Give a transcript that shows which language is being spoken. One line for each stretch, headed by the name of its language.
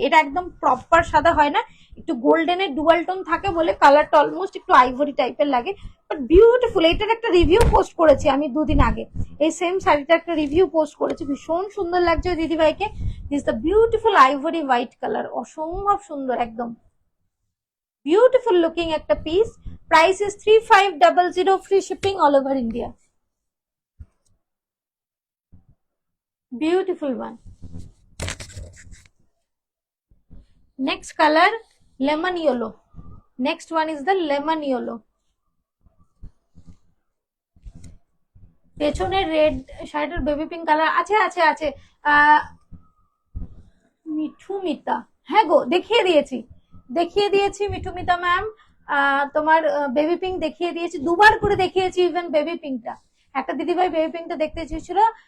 Bangla: এটা একদম প্রপার সাদা হয় না, একটু গোল্ডেনের ডুয়াল টোন থাকে বলে কালারটা অলমোস্ট একটু আইভরি টাইপের লাগে, বাট বিউটিফুল। এটার একটা রিভিউ পোস্ট করেছি আমি 2 দিন আগে, এই সেম শাড়িটা একটা রিভিউ পোস্ট করেছি, ভীষণ সুন্দর লাগছে দিদি ভাইকে।
English: this the beautiful ivory white colour,
Bangla: অসম্ভব সুন্দর, একদম
English: Beautiful looking একটা পিস। Price is 3500, free shipping all over India. Beautiful one. Next color, lemon yellow. Next one is the lemon yellow.
Bangla: পেছনে রেড শাড়িটার বেবি পিঙ্ক কালার আছে আছে আছে। মিঠু মিতা, হ্যাঁ গো দেখিয়ে দিয়েছি মিঠু মিতা ম্যাম। তোমার বেবি পিঙ্ক দেখিয়ে দিয়েছি, 2 বার করে দেখিয়েছি। ইভেন বেবি পিঙ্কটা, একটা দিদিভাই বেবি পিঙ্কটা দেখতে চেয়েছিল।